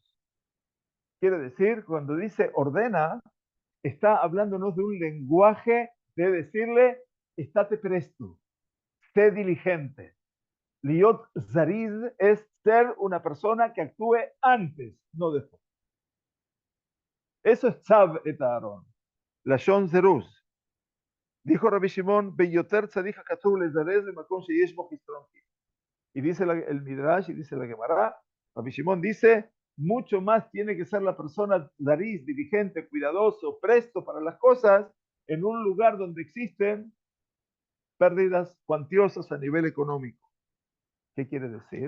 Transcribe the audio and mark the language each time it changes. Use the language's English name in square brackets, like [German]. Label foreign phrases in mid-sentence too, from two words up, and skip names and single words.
[Spanish] Quiere decir, cuando dice ordena, está hablándonos de un lenguaje de decirle, estate presto, sé diligente. [Hebrew] להיות זריז [Spanish] es ser una persona que actúe antes, no después. Eso es [Hebrew] צו את אהרן. לשון זרוז. [Spanish] Dijo Rabbi Shimon, [Hebrew] ביותר צריך הכתוב לזרז במקום שיש בו חסרון כיס. [Spanish] Y dice el Midrash y dice la Gemara, Rabbi Shimon dice, mucho más tiene que ser la persona zariz, diligente, cuidadoso, presto para las cosas, en un lugar donde existen pérdidas cuantiosas a nivel económico. ¿Qué quiere decir?